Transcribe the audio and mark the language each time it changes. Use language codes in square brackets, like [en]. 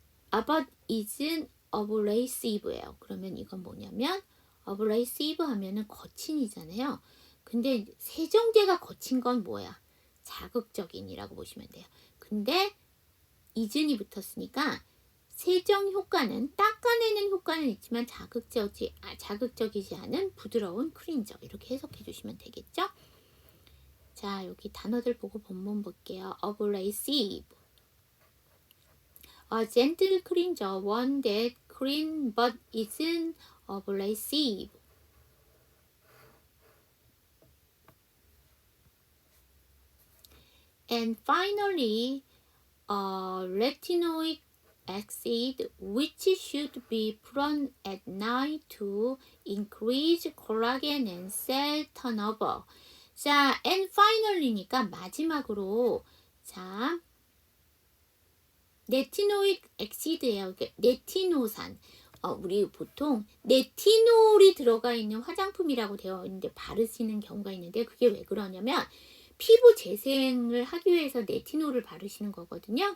[en] But isn't abrasive예요. [ko] 그러면 이건 뭐냐면 abrasive 하면은 거친이잖아요. 근데 세정제가 거친 건 뭐야? 자극적인이라고 보시면 돼요. 근데 isn이 붙었으니까 세정 효과는 닦아내는 효과는 있지만 자극적이지 않은 부드러운 클린저 이렇게 해석해 주시면 되겠죠? 자, 여기 단어들 보고 본문 볼게요. [en] abrasive, a gentle cleanser, one that clean but isn't abrasive. And finally, retinoic acid, which should be put on at night to increase collagen and cell turnover. [ko] 자, [en] and finally [ko] 니까 마지막으로, 자, 레티노익 엑시드예요. 레티노산. 우리 보통 레티놀이 들어가 있는 화장품이라고 되어 있는데 바르시는 경우가 있는데 그게 왜 그러냐면 피부 재생을 하기 위해서 레티놀을 바르시는 거거든요.